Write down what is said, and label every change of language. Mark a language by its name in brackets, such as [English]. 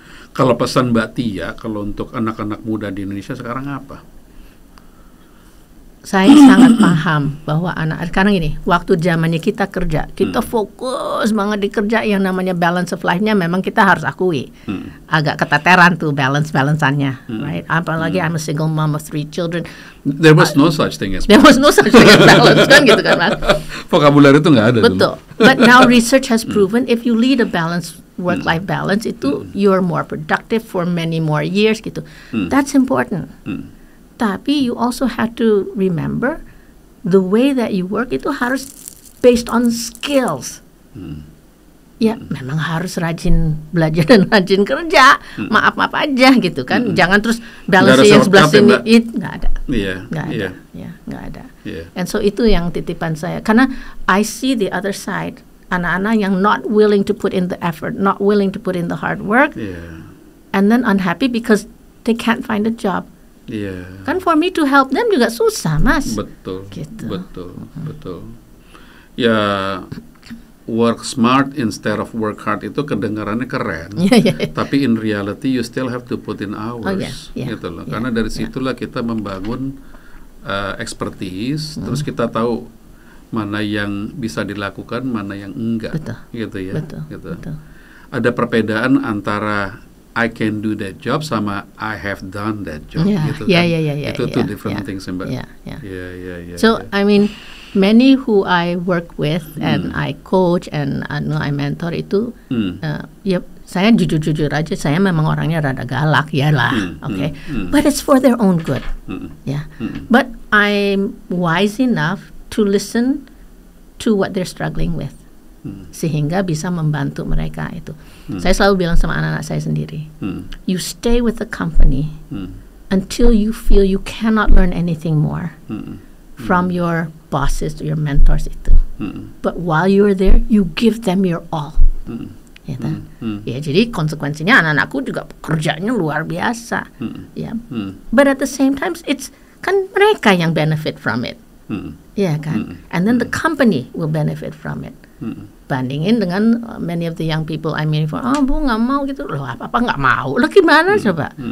[Indonesian] Kalau pesan Mbak Tia kalau untuk anak-anak muda di Indonesia sekarang apa? Saya sangat paham bahwa sekarang ini waktu zamannya kita kerja, kita fokus banget di kerja, yang namanya balance of life-nya memang kita harus akui agak keteteran tuh balansannya, [English] right? [Indonesian] Apalagi [English] I'm a single mom of 3 children. There was no such thing as [Indonesian] balance kan gitu kan, Mas. Vokabulari itu nggak ada. Betul. [English] But now research has proven if you lead a balanced work-life balance [Indonesian] itu [English] you're more productive for many more years [Indonesian] gitu. [English] That's important. Tapi you also have to remember the way that you work [Indonesian] itu harus [English] based on skills. [Indonesian] Ya memang harus rajin belajar dan rajin kerja. Maaf aja gitu kan. Jangan terus balance yang sebelah sini itu nggak ada. Nggak ada. [English] And so [Indonesian] itu yang titipan saya. Karena [English] I see the other side. [Indonesian] Anak-anak yang [English] not willing to put in the effort, not willing to put in the hard work, and then unhappy because they can't find a job. Kan for me to help them [Indonesian] juga susah, Mas. Betul. Gitu. Betul. Ya [English] work smart instead of work hard [Indonesian] itu kedengarannya keren. Tapi [English] in reality you still have to put in hours. [Indonesian] Gitu loh. Karena dari situlah kita membangun expertise, terus kita tahu mana yang bisa dilakukan, mana yang enggak. Gitu ya. Betul. Ada perbedaan antara [English] I can do that job [Indonesian] sama [English] I have done that job [Indonesian] gitu kan. Itu [English] two different things, Mbak. So I mean many who I work with and I coach and I mentor [Indonesian] itu saya jujur aja saya memang orangnya rada galak [English] okay. But it's for their own good. But I'm wise enough to listen to what they're struggling with. [Indonesian] Sehingga bisa membantu mereka itu. Saya selalu bilang sama anak-anak saya sendiri, [English] you stay with the company until you feel you cannot learn anything more from your bosses or your mentors [Indonesian] itu. [English] But while you're there, you give them your all. [Indonesian] Ya, jadi konsekuensinya anak-anakku juga kerjanya luar biasa. [English] But at the same time, it's [Indonesian] kan mereka yang [English] benefit from it. [Indonesian] Kan? [English] And then the company will benefit from it. [Indonesian] Bandingin dengan [English] many of the young people I mean, [Indonesian] Bu nggak mau gitu loh, apa nggak mau, lo gimana coba?